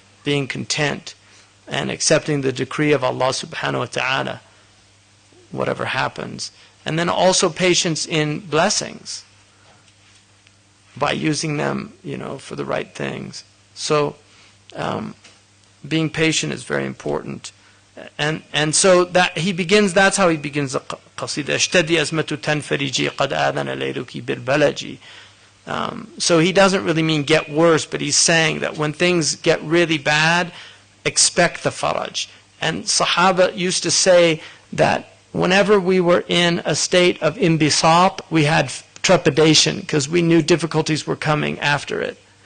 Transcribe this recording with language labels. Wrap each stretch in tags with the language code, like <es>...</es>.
<en>Being content and accepting the decree of Allah subhanahu wa ta'ala, whatever happens. And then also patience in blessings, by using them, you know, for the right things. So being patient is very important. And so that's how he begins the qasida.</en> <ar>اشتدي أزمة تنفرجي قد آذن ليلك بالبلج.</ar> <en>So he doesn't really mean get worse, but he's saying that when things get really bad, expect the faraj. And Sahaba used to say that whenever we were in a state of imbisat, we had trepidation because we knew difficulties were coming after it.</en>